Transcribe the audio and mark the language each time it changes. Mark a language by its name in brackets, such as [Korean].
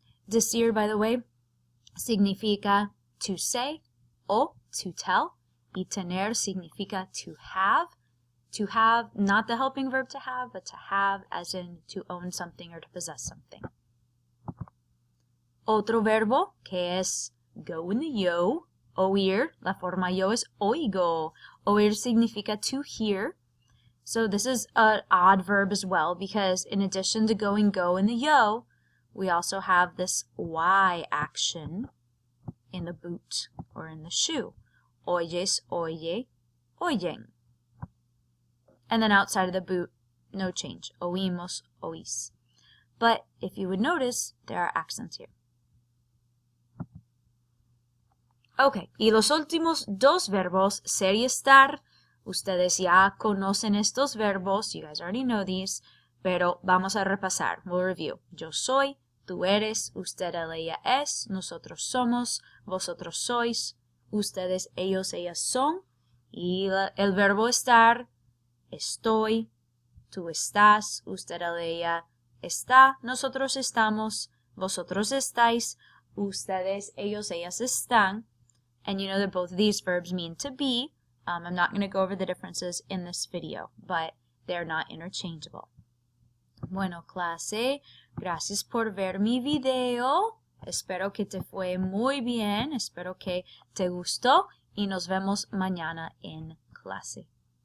[English] Decir, by the way, [Spanish] significa [English] to say o to tell. [Spanish] Y tener significa [English] to have. To have, not the helping verb to have, but to have as in to own something or to possess something. [Spanish] Otro verbo que es [English] go in the [Spanish] yo, oír. La forma yo es oigo. Oír significa to hear. [English] So this is an odd verb as well because in addition to going go in the yo, we also have this Y action in the boot or in the shoe. [Spanish] Oyes, oye, oyen. [English] And then outside of the boot, no change. [Spanish] Oímos, oís. [English] But if you would notice, there are accents here. [Spanish] Okay, y los últimos dos verbos, ser y estar. Ustedes ya conocen estos verbos. [English] You guys already know these. [Spanish] Pero vamos a repasar. [English] We'll review. [Spanish] Yo soy, tú eres, usted, él, ella es, nosotros somos, vosotros sois, ustedes, ellos, ellas son. Y el verbo estar, estoy, tú estás, usted, él, ella está, nosotros estamos, vosotros estáis, ustedes, ellos, ellas están. [English] And you know that both of these verbs mean to be. I'm not going to go over the differences in this video, but they're not interchangeable. [Spanish] Bueno, clase, gracias por ver mi video. Espero que te fue muy bien, espero que te gustó y nos vemos mañana en clase.